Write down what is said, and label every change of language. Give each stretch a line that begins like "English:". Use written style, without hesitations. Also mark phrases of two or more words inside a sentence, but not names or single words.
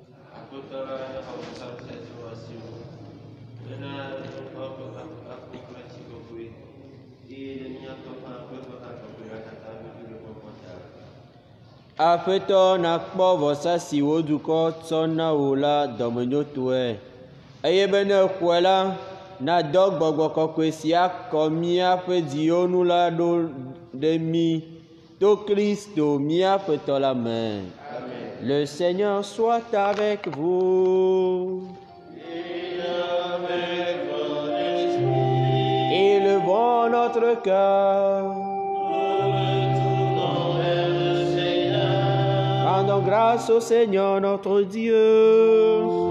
Ewe: Aƒetɔ nakpɔ vɔsa si wò dukɔ tsɔ na wò la dɔmenyotɔe, eye be ne xɔe la nadɔ gbɔgbɔ kɔkɔe si akɔ míaƒe dziwo nu la ɖo ɖe mí to Kristo míaƒetɔ la me.
French: Le Seigneur soit avec vous. Élevons notre cœur. Rendons grâce au Seigneur notre Dieu.